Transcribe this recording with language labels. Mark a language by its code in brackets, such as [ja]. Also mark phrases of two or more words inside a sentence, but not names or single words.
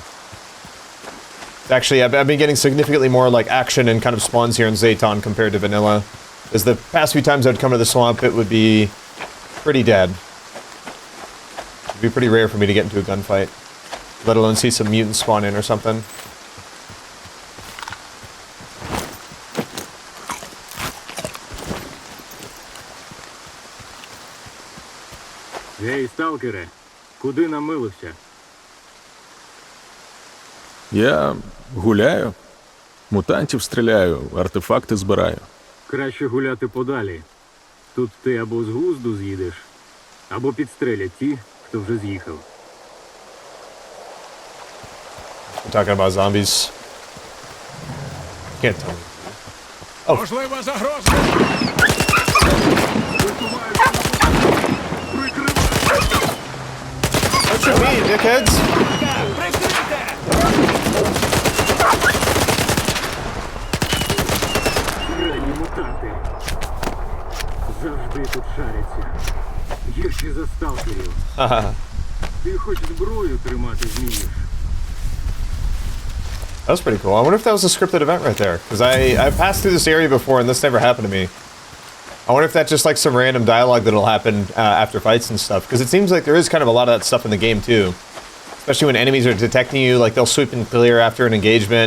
[en] Actually, I've been getting significantly more like action and kind of spawns here in Zayton compared to vanilla. Because the past few times I'd come to the swamp, it would be pretty dead. It'd be pretty rare for me to get into a gunfight. Let alone see some mutants spawn in or something. [uk] Гей, сталкере, куди намилився? Я гуляю, мутантів стріляю, артефакти збираю. Краще гуляти подалі. Тут ти або з глузду з'їдеш, або підстрелять ті, хто вже з'їхав. [en] We're talking about zombies. Can't tell me. Oh. [uk] Можлива загроза. [en] What you mean, dickheads? [uk] Крайні мутанти. Завжди тут шаряться. Гірші за сталкерів. Ти хоч зброю тримати змієш. [en] That was pretty cool. I wonder if that was a scripted event right there. Because I've passed through this area before and this never happened to me. I wonder if that's just like some random dialogue that'll happen after fights and stuff. Because it seems like there is kind of a lot of that stuff in the game too. Especially when enemies are detecting you, like they'll sweep and clear after an engagement.